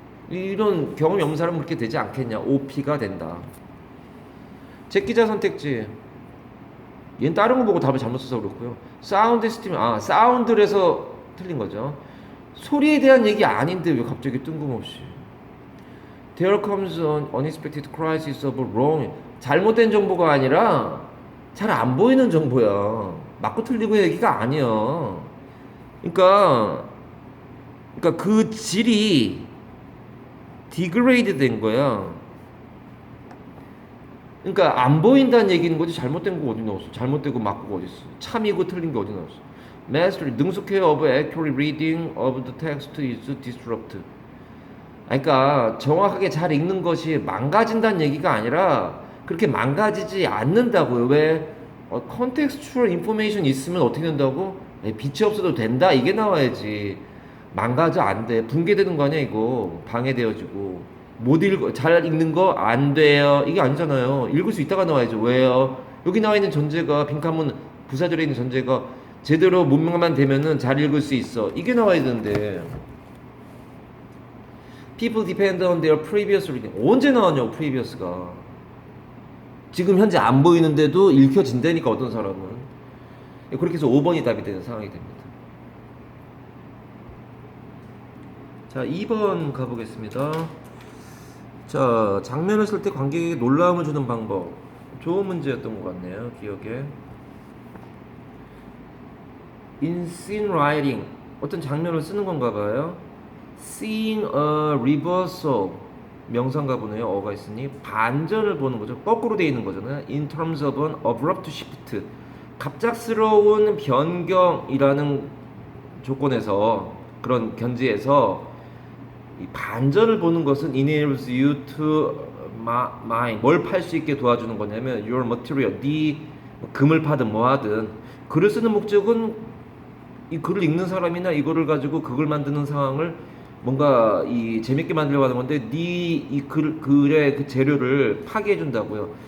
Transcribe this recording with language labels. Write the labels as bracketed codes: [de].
[ko] 이런 경험이 없는 사람은 그렇게 되지 않겠냐. OP가 된다. 제기자 선택지. 얘는 다른 거 보고 답을 잘못 써서 그렇고요. 사운드 시스템, 사운드에서 틀린 거죠. 소리에 대한 얘기 아닌데 왜 갑자기 뜬금없이. [en] There comes an unexpected crisis of wrong. [ko] 잘못된 정보가 아니라 잘 안 보이는 정보야. 맞고 틀리고 얘기가 아니야. 그러니까 그 질이 디그레이드 된 거야. 그러니까 안 보인다는 얘기는 거지 잘못된 거 어디 나왔어? 잘못되고 맞고가 어디 있어? 참이고 틀린 게 어디 나왔어? [en] Mastery, [ko] 능숙해요 [en] of accurate reading of the text is disrupt. [ko] 그러니까 정확하게 잘 읽는 것이 망가진다는 얘기가 아니라 그렇게 망가지지 않는다고요. 왜? [en] contextual information [ko] 있으면 어떻게 된다고? 빛이 없어도 된다 이게 나와야지. 망가져 안 돼. 붕괴되는 거 아니야 이거. 방해되어지고. 잘 읽는 거 안 돼요. 이게 아니잖아요. 읽을 수 있다가 나와야죠. 왜요? 여기 나와 있는 전제가 빈칸문 부사절에 있는 전제가 제대로 문맥만 되면은 잘 읽을 수 있어. 이게 나와야 되는데. [en] People depend on their previous reading. [ko] 언제 나왔냐고 previous가. 지금 현재 안 보이는데도 읽혀진다니까 어떤 사람은. 그렇게 해서 5번이 답이 되는 상황이 됩니다. 자, 2번 가보겠습니다. 자, 장면을 쓸 때 관객에게 놀라움을 주는 방법. 좋은 문제였던 것 같네요. 기억에. [en] In scene writing. [ko] 어떤 장면을 쓰는 건가 봐요. [en] seeing a reversal [ko] 명사인가 보네요. 어가 있으니 반전을 보는 거죠. 거꾸로 돼 있는 거잖아요. [en] In terms of an abrupt shift [ko] 갑작스러운 변경이라는 조건에서 그런 견지에서 이 반전을 보는 것은 [en] enables you to mine [ko] 뭘 팔 수 있게 도와주는 거냐면 [en] your material [ko] 네 금을 파든 뭐 하든 글을 쓰는 목적은 이 글을 읽는 사람이나 이거를 가지고 극을 만드는 상황을 뭔가 이 재밌게 만들려고 하는 건데 네 이 글의 그 재료를 파괴해 준다고요.